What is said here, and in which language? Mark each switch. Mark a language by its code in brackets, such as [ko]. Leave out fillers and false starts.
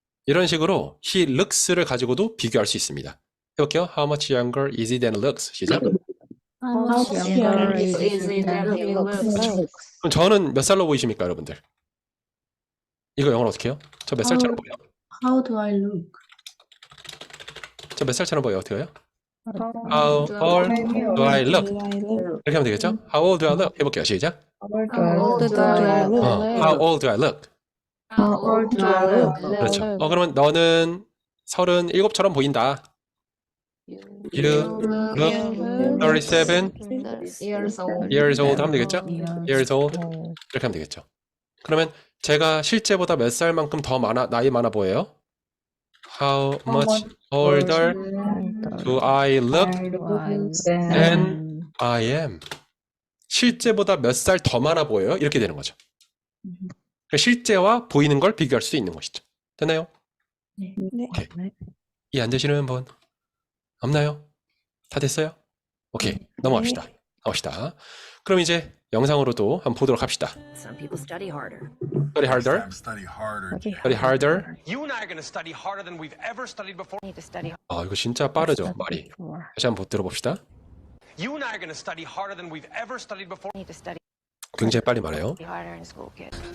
[ko] 이런 식으로 [en] he looks [ko] 를 가지고도 비교할 수 있습니다. 해볼게요. [en] How much younger is he than looks? [ko] 시작. [en] How much younger is he than he looks? [ko] 그럼 저는 몇 살로 보이십니까, 여러분들? 이거 영어로 어떻게 해요? 저 몇 살처럼 보여요? [en] How do I look? [ko] 저 몇 살처럼 보여요? 어떻게 해요? [en] How old do I look? [ko] 이렇게 하면 되겠죠? [en] How old do I look? [ko] 해볼게요. 시작. [en] How old do I look? How old do I look? How old do I look? [ko] 그렇죠. 그러면 너는 37처럼 보인다. [en] You look 37 years old [ko] 하면 되겠죠? [en] Years old [ko] 이렇게 하면 되겠죠. 그러면 제가 실제보다 몇 살만큼 더 나이 많아 보여요? [en] How much older do I look than I am? [ko] 실제보다 몇 살 더 많아 보여요? 이렇게 되는 거죠. 실제와 보이는 걸 비교할 수 있는 것이죠. 됐나요? 네. 오케이. 이해 안 되시는 분 없나요? 다 됐어요? 오케이. 넘어갑시다. 그럼 이제 영상으로도 한번 보도록 합시다. [en] Some people study harder. Study harder. Study harder. Study harder. You and I are going to study harder than we've ever studied before. [ko] 이거 진짜 빠르죠, 말이. 다시 한번 들어봅시다. [en] You and I are going to study harder than we've ever studied before. [ko] 굉장히 빨리 말해요. [en] Harder in school, kid.